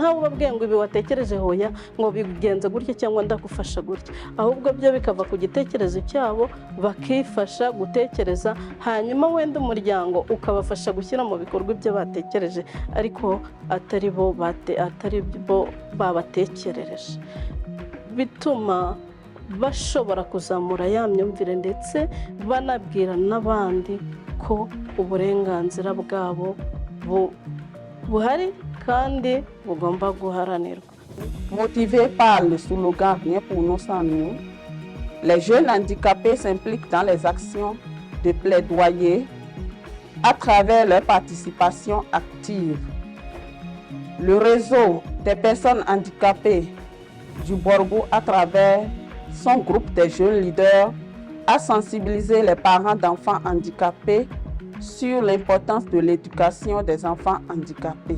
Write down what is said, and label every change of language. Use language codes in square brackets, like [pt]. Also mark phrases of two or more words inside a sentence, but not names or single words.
[rw] Ntawe ubabwiye ngo ibi watekereje hoya ngo bigenze gutya cyangwa ndagufasha gutya, ahubwo byo bikava ku gitekerezo cyabo bakifasha gutekereza, hanyuma wenda umuryango ukabafasha gushyira mu bikorwa ibyo batekereje ariko atari bo babatekerereje. Bituma bashobora kuzamura ya myumvire ndetse banabwira n'abandi ko uburenganzira bwabo buhari kandi bugomba guharanirwa. [fr] Motivés par le slogan Rien pour nous sans nous, les jeunes handicapés s'impliquent dans les actions de plaidoyer à travers leur participation active. Le réseau des personnes handicapées du Borgo, à travers son groupe des jeunes leaders, a sensibilisé les parents d'enfants handicapés sur l'importance de l'éducation des enfants handicapés.